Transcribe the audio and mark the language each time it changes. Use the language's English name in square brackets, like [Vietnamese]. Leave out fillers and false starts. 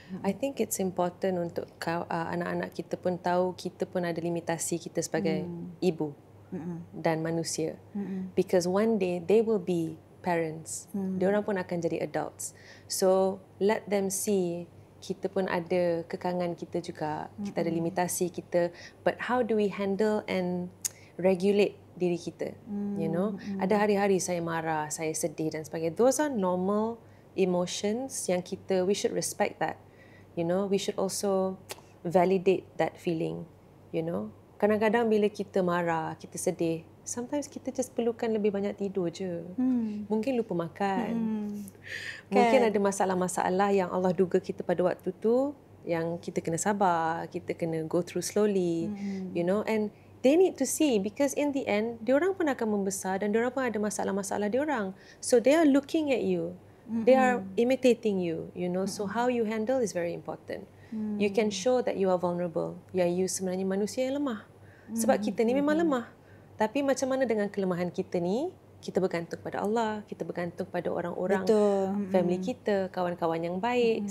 [English] I think it's important [Malay] untuk anak-anak kita pun tahu kita pun ada limitasi kita sebagai ibu dan manusia. [English] Because one day they will be parents. [Malay] Diorang pun akan jadi adults. [English] So let them see [Malay] kita pun ada kekangan kita juga. Kita ada limitasi kita. [English] But how do we handle and regulate diri kita? You know, [Malay] ada hari-hari saya marah, saya sedih dan sebagainya. [English] Those are normal emotions yang we should respect that. You know, we should also validate that feeling. You know, [Malay] kadang-kadang bila kita marah, kita sedih, sometimes kita just perlukan lebih banyak tidur je. Mungkin lupa makan. Mungkin ada masalah-masalah yang Allah duga kita pada waktu tu, yang kita kena sabar, kita kena [English] go through slowly. You know, and they need to see, because in the end, [Malay] diorang pun akan membesar dan diorang pun ada masalah-masalah diorang. [English] So they are looking at you. They are imitating you, you know. So how you handle is very important. You can show that you are vulnerable. [Malay] You sebenarnya manusia yang lemah. Sebab kita ni memang lemah. Tapi macam mana dengan kelemahan kita ni, kita bergantung pada Allah, kita bergantung pada orang-orang, family kita, kawan-kawan yang baik.